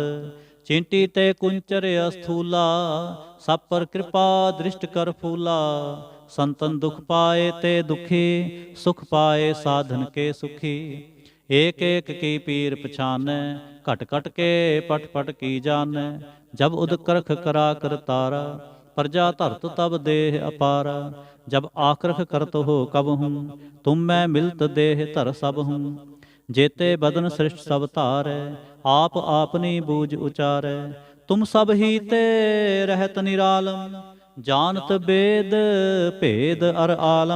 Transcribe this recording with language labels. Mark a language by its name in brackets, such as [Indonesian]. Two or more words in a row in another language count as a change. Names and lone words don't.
[Braj] ਚਿੰਟੀ ਤੇ ਕੁੰਚਰ ਅਸਥੂਲਾ, ਸਭ ਪਰ ਕਿਰਪਾ ਦ੍ਰਿਸ਼ਟ ਕਰ ਫੂਲਾ। ਸੰਤਨ ਦੁਖ ਪਾਏ ਤੇ ਦੁਖੀ, ਸੁਖ ਪਾਏ ਸਾਧਨ ਕੇ ਸੁਖੀ। ਏਕ ਏਕ ਕੀ ਪੀਰ ਪਛਾਨੈ, ਘਟ ਘਟ ਕੇ ਪਟ ਪਟ ਕੀ ਜਾਣੈ। ਜਬ ਉਦ ਕਰਖ ਕਰਾ ਕਰਤਾਰਾ, प्रजा धरत तब देह अपारा। जब आक्रख करत हो कब हूँ, तुम मैं मिलत देह धर सब हूँ। जेते बदन सृष्ट सब धारै, आप आपनी बूझ उचारै। तुम सब ही ते रहत निरालम, जानत बेद भेद अर आलम।